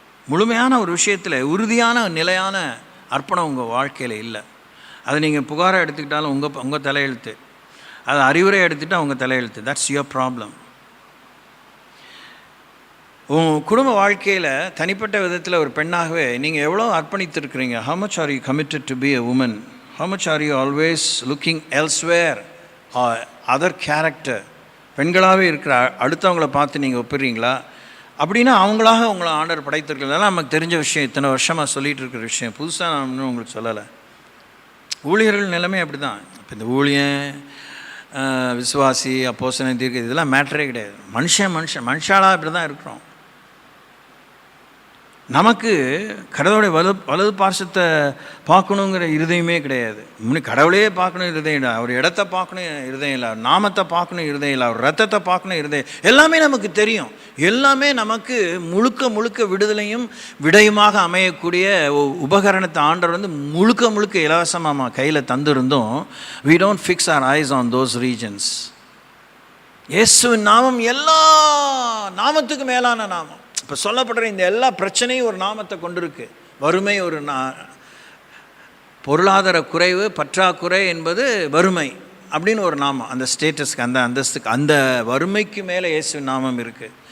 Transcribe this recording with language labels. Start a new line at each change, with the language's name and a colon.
Tamil: முழுமையான ஒரு விஷயத்தில் உறுதியான நிலையான அர்ப்பணம் உங்கள் வாழ்க்கையில் இல்லை. அதை நீங்கள் புகாரை எடுத்துக்கிட்டாலும் உங்கள் தலையெழுத்து, அதை அறிவுரை எடுத்துகிட்டால் உங்கள் தலையெழுத்து.
English: That's your problem.
Tamil: உங்கள் குடும்ப வாழ்க்கையில் தனிப்பட்ட விதத்தில் ஒரு பெண்ணாகவே நீங்கள் எவ்வளோ அர்ப்பணித்திருக்கிறீங்க?
English: how much are you committed to be a woman? how much are you always looking elsewhere or other character?
Tamil: பெண்களாகவே இருக்கிற அடுத்தவங்கள பார்த்து நீங்கள் ஒப்பிடுறீங்களா? அப்படின்னா அவங்களாக உங்களை ஆண்டவர் படைத்திருக்கிறதெல்லாம் நமக்கு தெரிஞ்ச விஷயம், இத்தனை வருஷமாக சொல்லிகிட்டு இருக்கிற விஷயம், புதுசாக நான் இன்னும் உங்களுக்கு சொல்லலை. ஊழியர்கள் நிலைமை அப்படி தான். இப்போ இந்த ஊழியன், விசுவாசி, அப்போஸ்தலன், தீர்க்க, இதெல்லாம் மேட்டரே கிடையாது. மனுஷாலாக இப்படி தான் இருக்கிறோம். நமக்கு கடவுளுடைய வலது பார்சத்தை பார்க்கணுங்கிற இருதயமே கிடையாது. முன்னே கடவுளையே பார்க்கணும் இருதயம் இல்லை, அவர் இடத்த பார்க்கணும் இருதயம் இல்லை, அவர் நாமத்தை பார்க்கணும் இருதயம் இல்லை, அவர் ரத்தத்தை பார்க்கணும் இருதயம். எல்லாமே நமக்கு தெரியும். எல்லாமே நமக்கு முழுக்க விடுதலையும் விடயமாக அமையக்கூடிய உபகரணத்தை ஆண்டவர் வந்து முழுக்க இலவசமாக கையில் தந்திருந்தோம்.
English: we don't fix our eyes on those regions.
Tamil: இயேசுவின் நாமம் எல்லா நாமத்துக்கு மேலான நாமம். இப்போ சொல்லப்படுற இந்த எல்லா பிரச்சனையும் ஒரு நாமத்தை கொண்டிருக்கு. வறுமை ஒரு பொருளாதார குறைவு, பற்றாக்குறை என்பது வறுமை அப்படின்னு ஒரு நாமம். அந்த ஸ்டேட்டஸ்க்கு, அந்த அந்தஸ்துக்கு, அந்த வறுமைக்கு மேலே இயேசு நாமம் இருக்குது.